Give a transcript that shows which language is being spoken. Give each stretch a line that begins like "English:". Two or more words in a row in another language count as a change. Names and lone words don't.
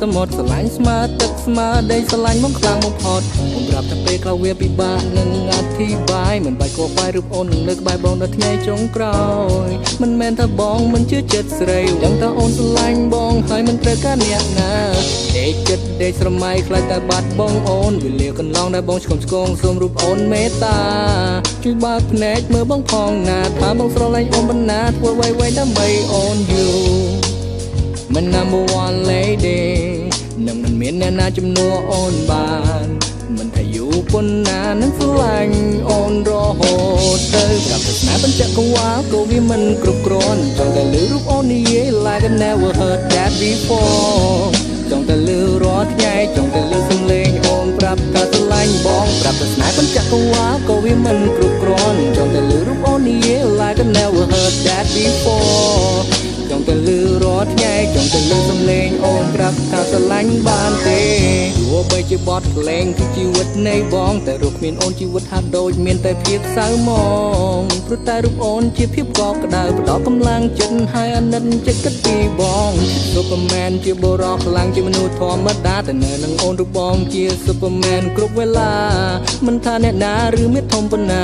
Khmer: មុទ្រស្រឡាញ់ស្មើទឹកស្មើដីស្រឡាញ់បងខ្លាំងបំផុតខ្ញុំប្រាប់តែពេលខ្លះវាពិបាកនឹងអធិប្បាយមិនបាច់គួរខ្វាយរូបអូននឹងលើកក្បែរបងដល់ថ្ងៃចុងក្រោយមិនមែនថាបងមិនជឿចិត្តស្រីដឹងថាអូនស្រឡាញ់បងហើយមិនត្រូវការអ្នកណាដេកចិត្តដេកស្រមៃខ្លាចតែបាត់បងអូនវេលាកន្លងដែលបងឆ្កុំឆ្គងសូមរូបអូនមេត្តាជួយបើកភ្នែកមើលបង ផងណាថាបងស្រឡាញ់អូនបណ្ណាធ្វើអ្វីៗដើម្បីអូនយូរមិន
English: number one lady
Khmer: នឹងមិនមានអ្នកណាជំនួសអូនបានមិនថាយូរប៉ុណ្ណានឹងស្រឡាញ់អូនរហូតទៅប្រាប់តែស្នេហ៍បញ្ចកវ៉ាលក៏វាមិនគ្រប់គ្រាន់ចង់តែលើរូបអូននិយាយ
English: like I never heard that before
Khmer: ចង់តែលើរាល់ថ្ងៃចង់តែលើសំឡេងអូនប្រាប់ថាស្រឡាញ់បងប្រាប់តែ ស្នេហ៍បញ្ចកវ៉ាលក៏វាមិនគ្រប់គ្រាន់ចង់តែលើរូបអូននិយាយ
English: like I never heard that before
Khmer: ចង់តែលើរាល់ថ្ងៃចង់តែលើសំឡេងអូនប្រាប់ថាស្រឡាញ់បានទេទោះបីជាបទភ្លេងគឺជីវិតនៃបងតែរូបគ្មានអូនជីវិតហាក់ដូចមានតែភាពសៅ ហ្មងព្រោះតែរូបអូនជាភាពកក់ក្ដៅផ្ដល់កម្លាំងចិត្តហើយអាណិតចិត្តគិតពីបង Superman ជាបុរសខ្លាំងជាមនុស្សធម្មតាតែនៅនឹងអូនរូបបងជា Superman គ្រប់វេលាមិនថាអ្នកណាឬមាតុធំប៉ុណ្ណា